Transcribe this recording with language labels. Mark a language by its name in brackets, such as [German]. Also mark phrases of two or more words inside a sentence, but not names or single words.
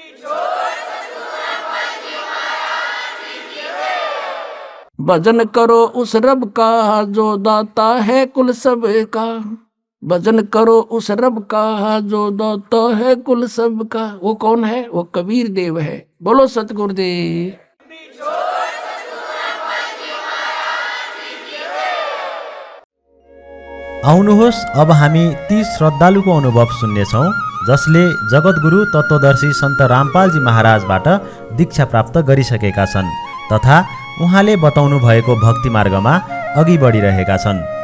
[Hindi] भजन करो उस रब का जो दाता है कुल सब का, भजन करो उस रब का जो दाता है कुल सब का। वो कौन है? वो कबीर देव है। बोलो सतगुरुदेव। [Nepali] आउनुहोस् अब हामी ती श्रद्धालुको अनुभव सुन्नेछौँ जसले जगद्गुरु तत्त्वदर्शी सन्त रामपालजी महाराजबाट दीक्षा प्राप्त गरिसकेका छन् तथा उहाँले बताउनु भएको भक्ति मार्गमा अघि बढिरहेका छन्।